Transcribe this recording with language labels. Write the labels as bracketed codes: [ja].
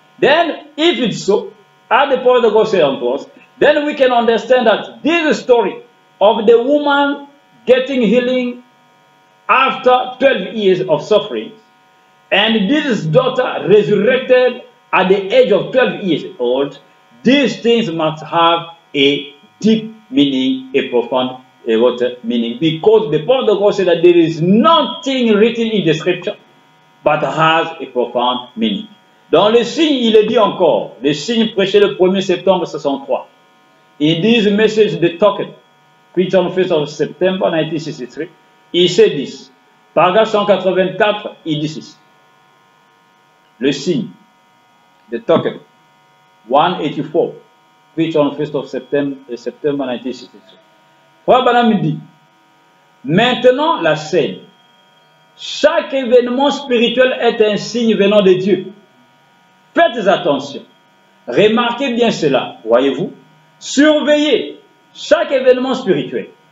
[en] Then, if it's so, as the prophet of God said unto us, then we can understand that this story of the woman getting healing after 12 years of suffering, and this daughter resurrected at the age of 12 years old, these things must have a deep meaning, a profound meaning, because the prophet of God said that there is nothing written in the scripture but has a profound meaning. [fr] Dans le signe, il est dit encore, le signe prêché le 1er septembre 63. [en] In this message, the token, preached on the 1st of September 1963, il said this. [fr] Paragraphe 184, il dit ceci. Le signe, [en] the token, 184, preached on the 1st of September 1963. [fr] Frère Branham dit, maintenant la scène, chaque événement spirituel est un signe venant de Dieu. Faites attention, remarquez bien cela, voyez-vous, surveillez chaque événement spirituel.